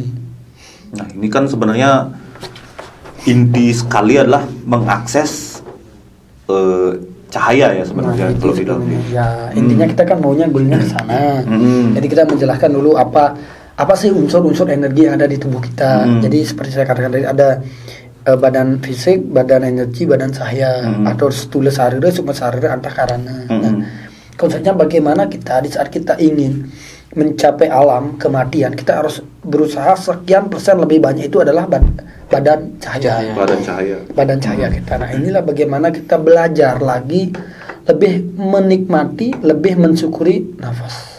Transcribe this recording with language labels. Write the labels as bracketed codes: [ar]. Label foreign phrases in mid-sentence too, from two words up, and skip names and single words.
[id] Nah, ini kan sebenarnya inti sekali adalah mengakses cahaya ya sebenarnya itu kalau di dalam sebenarnya. Ya intinya kita kan maunya goalnya ke sana. Jadi kita menjelaskan dulu apa sih unsur-unsur energi yang ada di tubuh kita. Jadi seperti saya katakan tadi ada badan fisik, badan energi, badan cahaya, atau stula sarira, sukma sarira, antakarana. Nah, konsepnya bagaimana kita di saat kita ingin mencapai alam kematian, kita harus berusaha sekian persen lebih banyak itu adalah badan cahaya. Badan cahaya kita. Nah, inilah bagaimana kita belajar lagi lebih menikmati, lebih mensyukuri nafas.